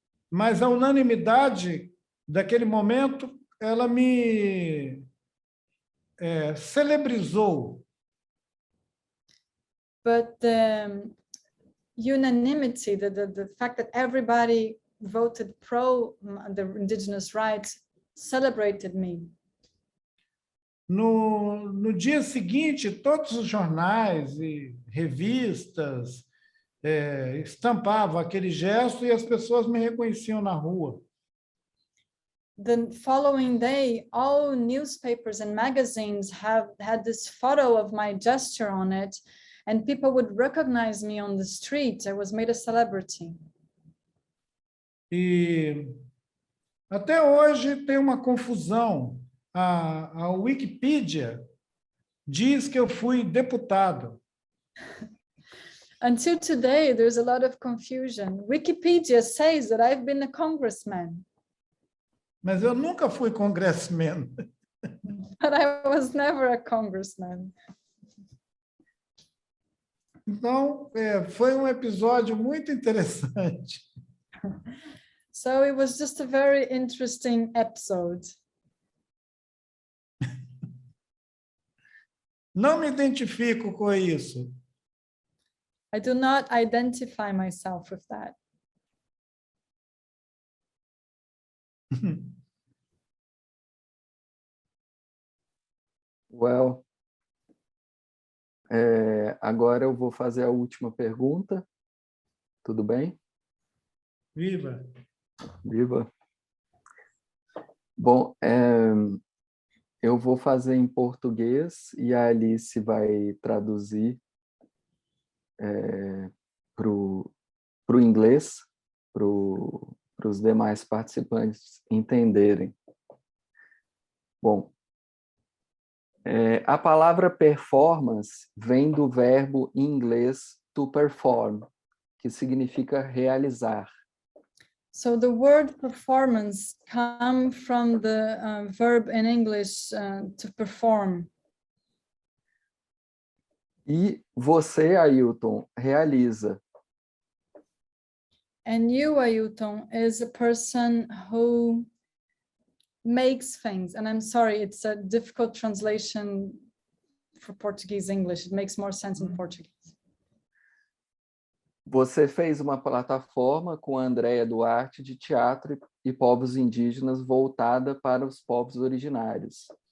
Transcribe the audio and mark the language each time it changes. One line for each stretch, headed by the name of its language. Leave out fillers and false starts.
Portuguese: Mas a unanimidade daquele momento, ela me celebrizou.
English: But the unanimity, the fact that everybody voted pro the indigenous rights, celebrated me.
Portuguese: No dia seguinte, todos os jornais e revistas estampavam aquele gesto e as pessoas me reconheciam na rua.
English: the following day, all newspapers and magazines had this photo of my gesture on it, and people would recognize me on the street. I was made a celebrity.
Portuguese: E até hoje tem uma confusão. A Wikipedia diz que eu fui deputado.
English: Until today, there's a lot of confusion. Wikipedia says that I've been a congressman,
Portuguese: Mas eu nunca fui congressman.
English: but I was never a congressman.
Portuguese: Então, foi um episódio muito interessante.
English: So it was just a very interesting episode.
Portuguese: Não me identifico com isso.
English: I do not identify myself with that.
Portuguese: Well, agora eu vou fazer a última pergunta. Tudo bem? Viva! Viva! Bom, eu vou fazer em português e a Alice vai traduzir para o inglês, para os demais participantes entenderem. Bom, a palavra performance vem do verbo em inglês to perform, que significa realizar.
English: So the word performance comes from the verb in English to perform.
Portuguese: E você, Ailton, realiza.
English: And you, Ailton, is a person who makes things. And I'm sorry, it's a difficult translation for Portuguese English. It makes more sense in Portuguese.
Portuguese: Você fez uma plataforma com a Andrea Duarte de teatro e povos indígenas voltada para os povos originários.